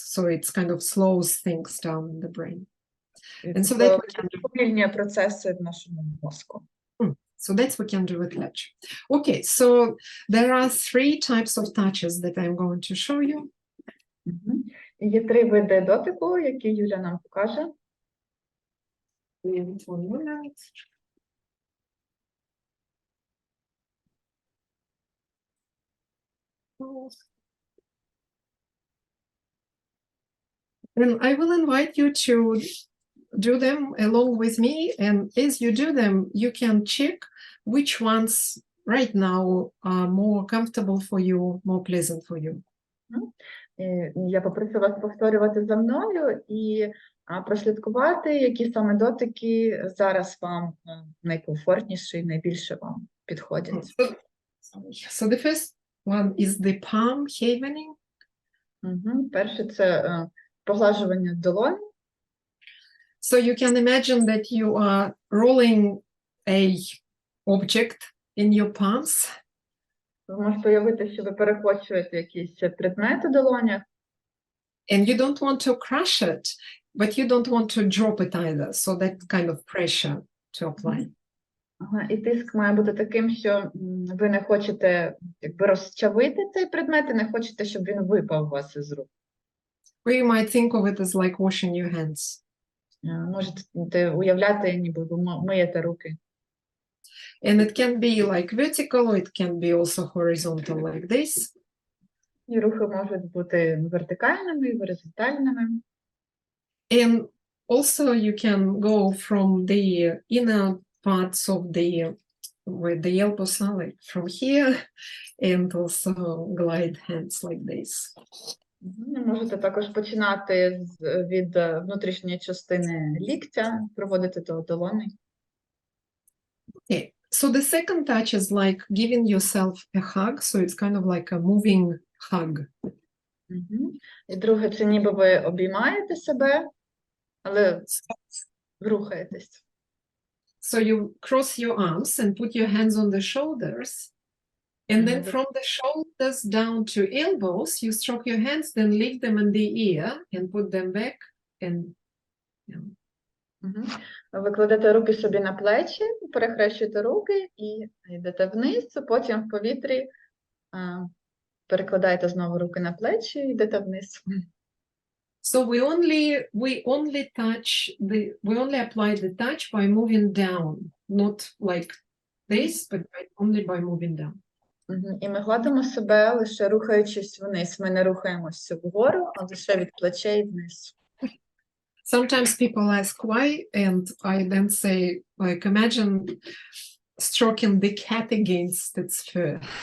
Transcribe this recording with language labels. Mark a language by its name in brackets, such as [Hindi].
[English] So it's kind of slows things down in the brain. And so [Ukrainian] Це повільнює процеси в нашому мозку. [English] So that's what we can do with touch. Okay, so there are 3 types of touches that I'm going to show you. [Ukrainian] Є 3 види дотику, які Юля нам покаже. [English] And 1 minute. And I will invite you to do them along with me, and as you do them, you can check which ones right now are more comfortable for you, more pleasant for you. [Ukrainian] Я попрошу вас повторювати за мною і прослідкувати, які саме дотики зараз вам найкомфортніші, найбільше вам підходять. [English] So the first one is the palm havening. [Ukrainian] Перше – це поглажування долонь. [English] So you can imagine that you are rolling a object in your palms. [Ukrainian] Ви можете уявити, що ви перекочуєте якісь предмети у долонях. [English] And you don't want to crush it, but you don't want to drop it either. So that kind of pressure to apply. [Ukrainian] І тиск має бути таким, що ви не хочете якби розчавити цей предмет, і не хочете, щоб він випав у вас із рук. [English] Or you might think of it as like washing your hands. [Ukrainian] Можете уявляти, ніби ви миєте руки. [English] And it can be like vertical, or it can be also horizontal like this. [Ukrainian] І рухи можуть бути вертикальними і горизонтальними. [English] And also you can go from the inner parts of where the elbows are, like from here, and also glide hands like this. [Ukrainian] Можете також починати від внутрішньої частини ліктя, проводити до долони. [English] Okay. So the second touch is like giving yourself a hug, so it's kind of like a moving hug. [Ukrainian] І друге, це ніби ви обіймаєте себе, але рухаєтесь. [English] So you cross your arms and put your hands on the shoulders, and then from the shoulders down to elbows, you stroke your hands, then lift them in the air and put them back. And [Ukrainian] Ви кладете руки собі на плечі, перехрещуєте руки і йдете вниз, потім в повітрі перекладаєте знову руки на плечі і йдете вниз. [English] So we only apply the touch by moving down, not like this, but only by moving down. [Ukrainian] І ми гладимо себе, лише рухаючись вниз. Ми не рухаємося вгору, а лише від плечей вниз. [English] Sometimes people ask why, and I then say, like, imagine stroking the cat against its fur.